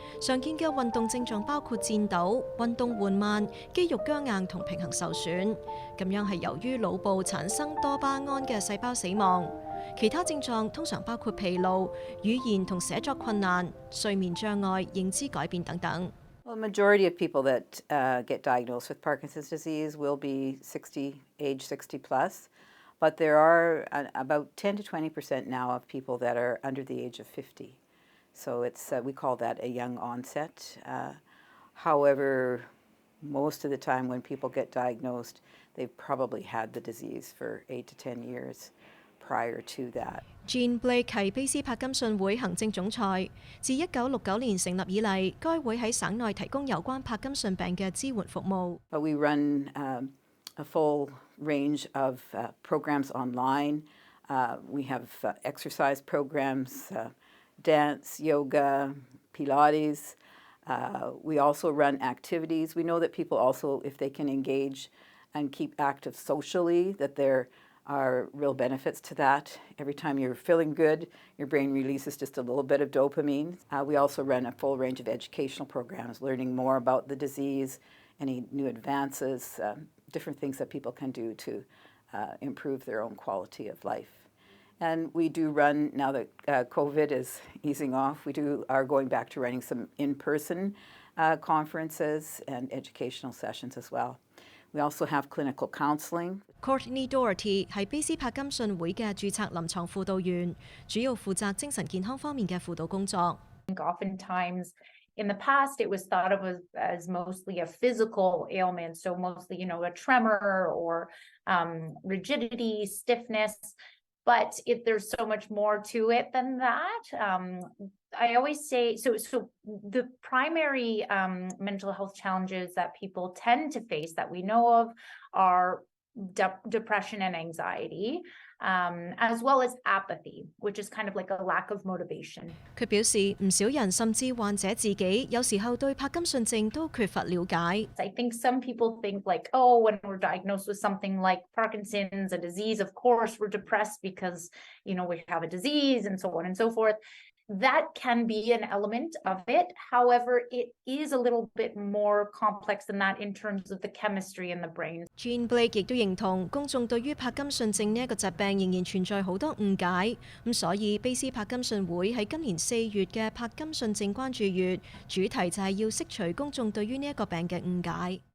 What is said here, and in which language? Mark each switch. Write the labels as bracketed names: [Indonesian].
[Chinese] 常見嘅運動症狀包括顫抖、運動緩慢、肌肉僵硬同平衡受損。咁樣係由於腦部產生多巴胺嘅細胞死亡。其他症狀通常包括疲勞、語言同寫作困難、睡眠障礙、認知改變等等。 [English] Well, the majority of people that get diagnosed with Parkinson's disease will be age 60 plus, but there are about 10 to 20% now of people that are under the age of 50. So it's we call that a young onset. However, most of the time when people get diagnosed, they've probably had the disease for 8 to 10 years prior to that. [Chinese] Jean Blake 係卑詩柏金遜會行政總裁。自1969年成立以嚟，該會喺省內提供有關柏金遜病嘅支援服務。 [English] But we run a full range of programs online. We have exercise programs. Dance, yoga, Pilates. We also run activities. We know that people also, if they can engage and keep active socially, that there are real benefits to that. Every time you're feeling good, your brain releases just a little bit of dopamine. We also run a full range of educational programs, learning more about the disease, any new advances, different things that people can do to improve their own quality of life. And we do run, now that COVID is easing off, we are going back to running some in-person conferences and educational sessions as well. We also have clinical counseling. [Chinese] Courtney Doherty 係卑斯帕金遜會嘅註冊臨床輔導員，主要負責精神健康方面嘅輔導工作。 [English] Oftentimes, in the past, it was thought of as mostly a physical ailment, so mostly, a tremor or rigidity, stiffness. But there's so much more to it than that. I always say, so the primary mental health challenges that people tend to face that we know of are depression and anxiety, as well as apathy, which is kind of like a lack of motivation. [Chinese] 佢表示，唔少人甚至患者自己有時候對帕金遜症都缺乏了解。 [English] I think some people think like, oh, when we're diagnosed with something like Parkinson's, a disease, of course we're depressed because, we have a disease and so on and so forth. That can be an element of it. However, it is a little bit more complex than that in terms of the chemistry in the brain. [Chinese] Jean Blake 亦都認同公眾對於帕金遜症呢一個疾病仍然存在好多誤解，咁所以卑斯帕金遜會喺今年4月嘅帕金遜症關注月，主題就係要釋除公眾對於呢一個病嘅誤解。